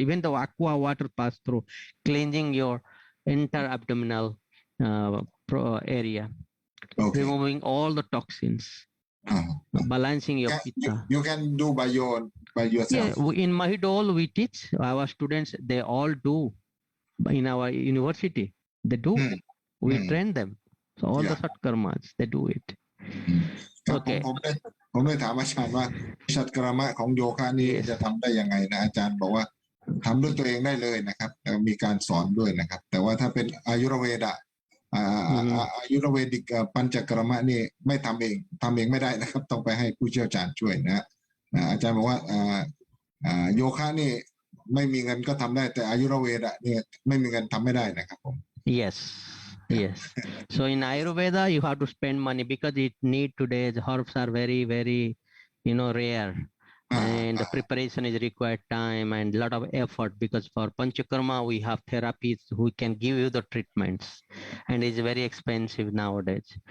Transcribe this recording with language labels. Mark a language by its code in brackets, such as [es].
[en] Even the aqua water pass through, cleansing your entire abdominal area, removing all the toxins, balancing your pitta. You can do by yourself. Yeah, in Mahidol we teach our students, they all do. In our university, they do. We train them. So all the Satkarmas, they do it. Okay. [th] ผมได้ถามอาจารย์ว่าสัตกรรมะของโยคะนี่จะทำได้ยังไงนะอาจารย์บอกว่าทำด้วยตัวเองได้เลยนะครับมีการสอนด้วยนะครับแต่ว่าถ้าเป็นอายุรเวดะอายุรเวดิกปัญจกรรมะนี่ไม่ทำเองไม่ได้นะครับต้องไปให้ผู้เชี่ยวชาญช่วยนะอาจารย์บอกว่าโยคะนี่ไม่มีเงินก็ทำได้แต่อายุรเวดะนี่ไม่มีเงินทำไม่ได้นะครับผม [en] Yes. So in Ayurveda you have to spend money because it need today the herbs are very very rare and the preparation is required time and lot of effort because for Panchakarma we have therapies who can give you the treatments and it's very expensive nowadays.